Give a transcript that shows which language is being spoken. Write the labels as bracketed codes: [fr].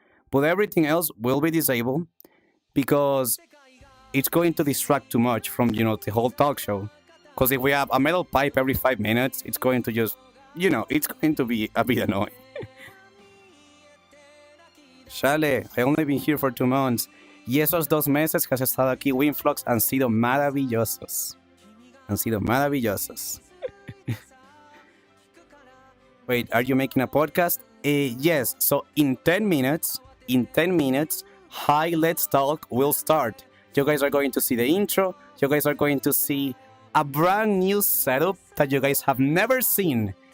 [en] But everything else will be disabled because it's going to distract too much from the whole talk show. Because if we have a metal pipe every 5 minutes, it's going to just it's going to be a bit annoying. Chale, I only been here for 2 months. [es] Y esos 2 meses que has estado aquí, Winflux, han sido maravillosos. Han sido maravillosos. [en] Wait, are you making a podcast? Yes. So in 10 minutes, Hi, Let's Talk will start. You guys are going to see the intro. You guys are going to see a brand new setup that you guys have never seen.